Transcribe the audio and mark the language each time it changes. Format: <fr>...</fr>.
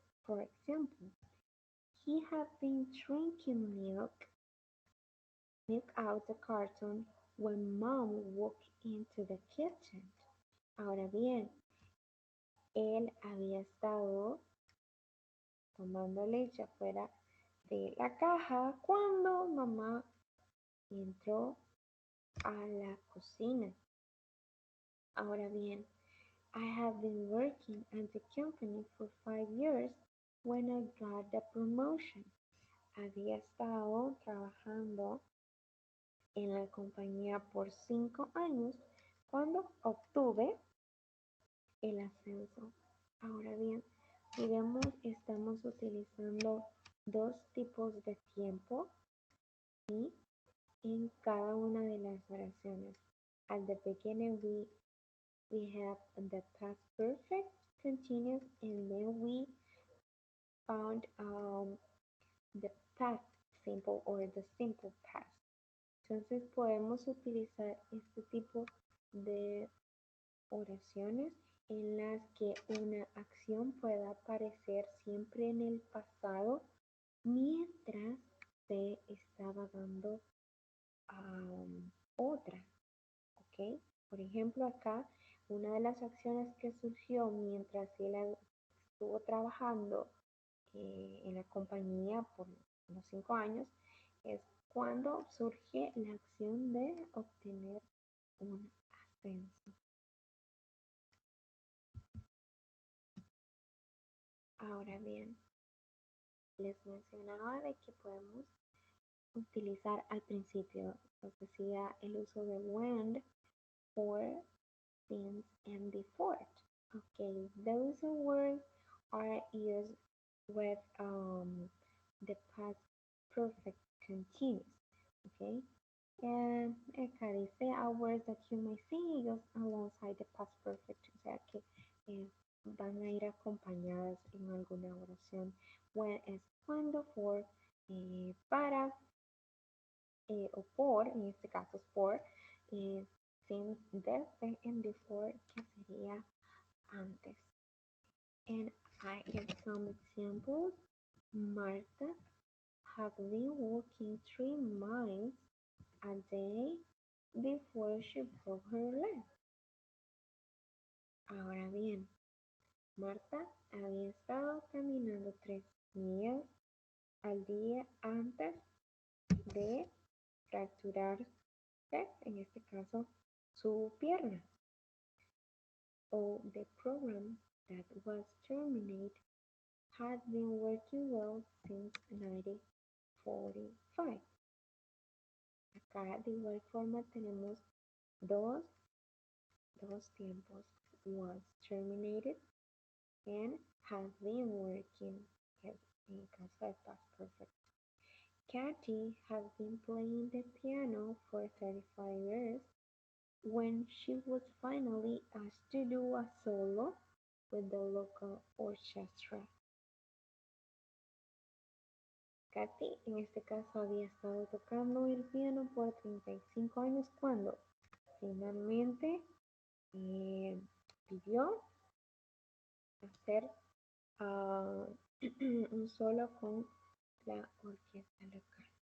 <en>For example, he had been drinking milk out the carton when mom walked into the kitchen.</en> <es>Ahora bien, él había estado tomando leche afuera de la caja cuando mamá entró a la cocina. Ahora bien,</es> <en>I have been working at the company for 5 years when I got the promotion.</en> <es>Había estado trabajando en la compañía por 5 años cuando obtuve el ascenso. Ahora bien, si vemos, estamos utilizando dos tipos de tiempo y en cada una de las oraciones.</es> <en>At the beginning, we have the past perfect continuous, and then we found the past simple or the simple past.</en> <es>Entonces podemos utilizar este tipo de oraciones en las que una acción pueda aparecer siempre en el pasado mientras se estaba dando otra, ¿ok? Por ejemplo, acá una de las acciones que surgió mientras él estuvo trabajando en la compañía por unos 5 años es cuando surge la acción de obtener un ascenso. Ahora bien, les mencionaba de que podemos utilizar al principio, os decía, el uso de when, for, since, and before.</es> <en>Okay, those words are used with the past perfect continuous. Okay, and</en> <es>acá dice</es> <en>are words that you may see used alongside the past perfect,</en> <es>o sea que van a ir acompañadas en alguna oración. When es cuando, for para, o por, en este caso es por, since, desde, and before, que sería antes.</es> <en>And I give some examples. Martha had been walking 3 miles a day before she broke her leg.</en> <es>Ahora bien, Marta había estado caminando 3 millas al día antes de fracturarse, en este caso, su pierna.</es> <en>The program that was terminated had been working well since 1945.</en> <es>Acá de igual forma tenemos dos tiempos.</es> <en>Was terminated and has been working,</en> <es>en caso de</es> <en>past perfect. Katy has been playing the piano for 35 years when she was finally asked to do a solo with the local orchestra.</en> <es>Katy en este caso había estado tocando el piano por 35 años cuando finalmente pidió hacer uh, un solo con la orquesta local.</es>